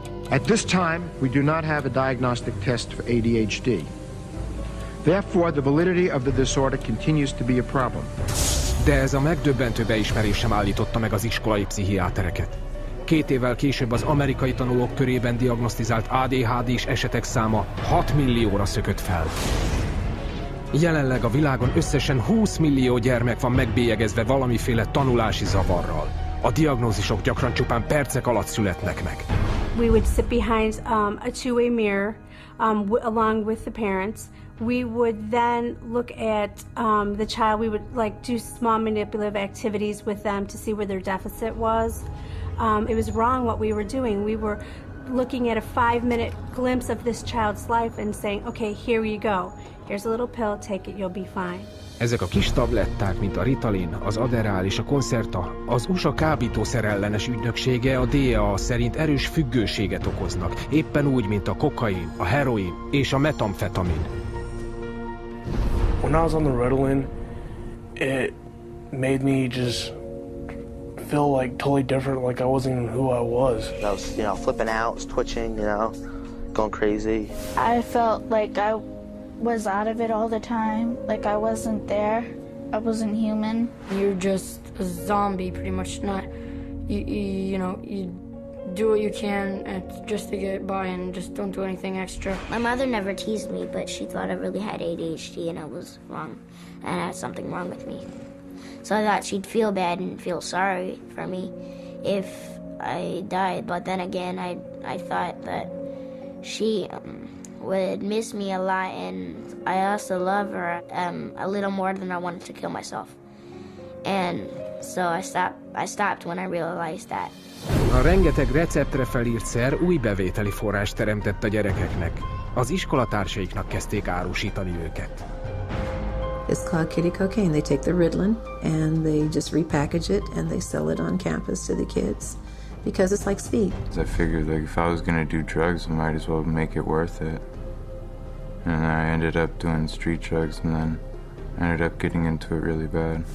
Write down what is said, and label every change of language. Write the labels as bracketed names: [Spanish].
[English] At this time, we do not have a diagnostic test for ADHD. Therefore, the validity of the disorder continues to be a problem. [Hungarian] De ez a megdöbbentő beismerés sem állította meg az iskolai pszichiátereket. 2 évvel később az amerikai tanulók körében diagnosztizált ADHD-s esetek száma 6 millióra szökött fel. Jelenleg a világon összesen 20 millió gyermek van megbélyegezve valamiféle tanulási zavarral. A diagnózisok gyakran csupán percek alatt születnek meg. [English] We would sit behind a two-way mirror along with the parents. We would then look at the child. We would do small manipulative activities with them to see where their deficit was. It was wrong what we were doing. We were looking at a 5-minute glimpse of this child's life and saying, okay, here you go. Here's a little pill, take it, you'll be fine. [Hungarian] Ezek a kis tabletták, mint a Ritalin, az Adderall és a Concerta, az USA kábítószerellenes ügynöksége, a DEA szerint erős függőséget okoznak, éppen úgy, mint a kokain, a heroin és a metamfetamin. [English] When I was on the Ritalin, it made me just feel like totally different, like I wasn't even who I was. I was, flipping out, was twitching, going crazy. I felt like I was out of it all the time, like I wasn't there, I wasn't human. You're just a zombie, pretty much. You do what you can just to get by and just don't do anything extra. My mother never teased me, but she thought I really had ADHD and I was wrong, and I had something wrong with me. So I thought she'd feel bad and feel sorry for me if I died, but then again, I thought that she would miss me a lot, and I also love her a little more than I wanted to kill myself. And so I stopped when I realized that. [Hungarian] A rengeteg receptre felírt szer új bevételi forrást teremtett a gyerekeknek. Az iskolatársaiknak kezdték árusítani őket. [English] It's called kitty cocaine. They take the Ritalin and they just repackage it and they sell it on campus to the kids because it's like speed. I figured if I was going to do drugs, I might as well make it worth it. And I ended up doing street drugs and then I ended up getting into it really bad.